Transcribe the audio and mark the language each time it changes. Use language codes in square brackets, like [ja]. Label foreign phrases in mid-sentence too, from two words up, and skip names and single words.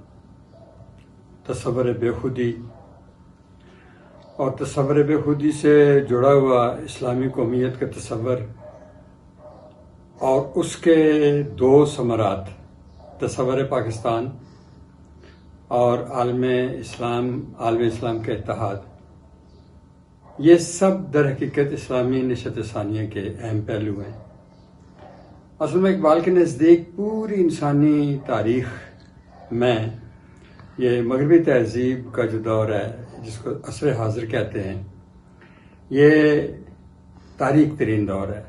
[ur] تصور بے خودی، اور تصور بے خودی سے جڑا ہوا اسلامی قومیت کا تصور، اور اس کے دو ثمرات تصور پاکستان اور عالم اسلام کا اتحاد، یہ سب در حقیقت اسلامی نشت ثانیہ کے اہم پہلو ہیں۔ اصل میں اقبال کے نزدیک پوری انسانی تاریخ میں یہ مغربی تہذیب کا جو دور ہے، جس کو عصر حاضر کہتے ہیں، یہ تاریک ترین دور ہے۔